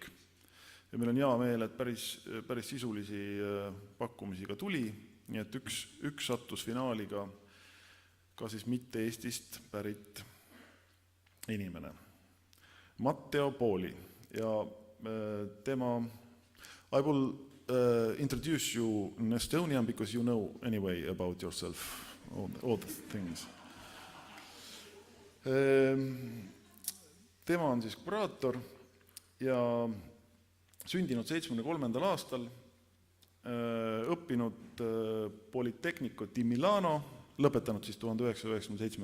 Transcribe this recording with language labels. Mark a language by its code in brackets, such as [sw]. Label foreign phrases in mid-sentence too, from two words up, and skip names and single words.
[et] Ja meil on hea meel, et päris sisulisi pakkumisi ka tuli, nii et üks sattus finaaliga ka siis mitte Eestist pärit inimene. Matteo Poli ja tema, [en] I will introduce you in Estonian because you know anyway about yourself, all the things. [et] Tema on siis kuraator ja sündinud 73. aastal, õppinud Politecnico di Milano, lõpetanud siis 1997.